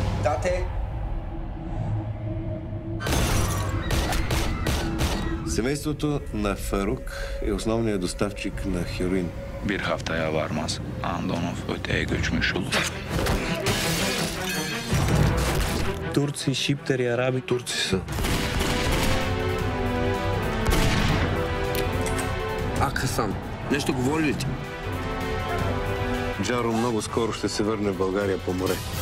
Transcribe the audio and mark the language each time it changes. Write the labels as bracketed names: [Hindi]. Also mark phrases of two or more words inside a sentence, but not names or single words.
[Bulgarian] Стате! Семейството на Фарук е основният доставчик на heroin. [Turkish] Bir haftaya varmaz. Andonov öteye göçmüş olur. [Bulgarian] Турци, шиптери, араби. Турци са. Хасан, нещо говори ли ти? Джаро много скоро ще се върне в България по море.